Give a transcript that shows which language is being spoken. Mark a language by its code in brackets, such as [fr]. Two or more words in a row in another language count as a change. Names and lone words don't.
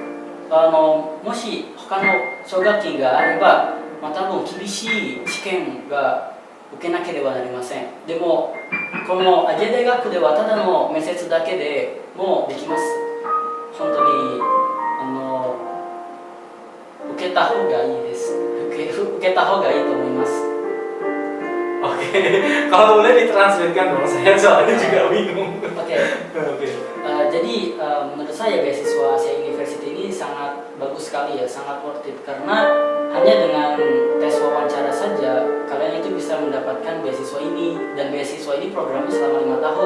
[ja] もし他の奨学金があれば、多分厳しい試験が受けなければなりません。でもこのアジア大学ではただの面接だけでもできます。本当に受けた方がいいです。受けた方がいいと思います。 [id] Oke, kalau boleh ditranslatekan dong, saya soalnya juga bingung. Oke. Jadi menurut saya beasiswa Asia University ini sangat bagus sekali ya, sangat [en] worth it, [id] karena hanya dengan tes wawancara saja kalian itu bisa mendapatkan beasiswa ini, dan beasiswa ini programnya selama 5 tahun.